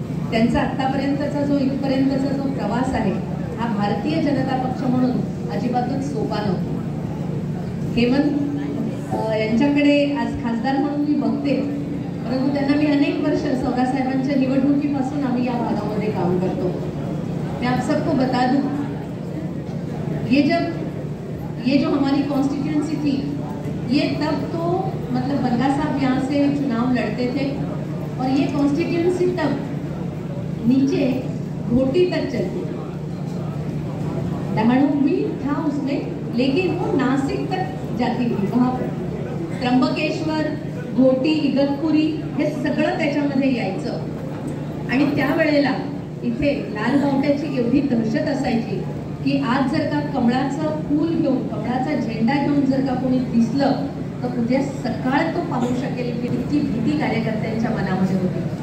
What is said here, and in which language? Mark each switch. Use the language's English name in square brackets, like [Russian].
[Marathi] त्यांचा आतापर्यंतचा जो इथपर्यंतचा जो प्रवास आहे हा भारतीय जनता पक्ष म्हणून अजिबातच सोपा नव्हता। हेमंत यांच्याकडे आज खासदार म्हणून मी बघते, परंतु त्यांना मी अनेक वर्ष सौदासाहेबांच्या निवडणुकीपासून आम्ही या भागामध्ये काम करतो। [Hindi] मैं आप सबको बता दूं, ये जो हमारी कॉन्स्टिट्यूएंसी थी, ये तब तो मतलब बनगा साहब यहाँ से चुनाव लड़ते थे और ये कॉन्स्टिट्यूएंसी तब नीचे घोटी तक चलती थी। दहाड़ू भी था उसमें, लेकिन वो नासिक तक जाती थी। वहाँ पर [Marathi] त्र्यंबकेश्वर, घोटी, इगतपुरी हे सगळं त्याच्यामध्ये यायचं। आणि त्यावेळेला इथे लाल बावट्याची एवढी दहशत असायची की आज जर का कमळाचं फूल घेऊन, कमळाचा झेंडा घेऊन जर का कोणी दिसलं तर उद्या सकाळ तो पाहू शकेल की इतकी भीती कार्यकर्त्यांच्या मनामध्ये होती।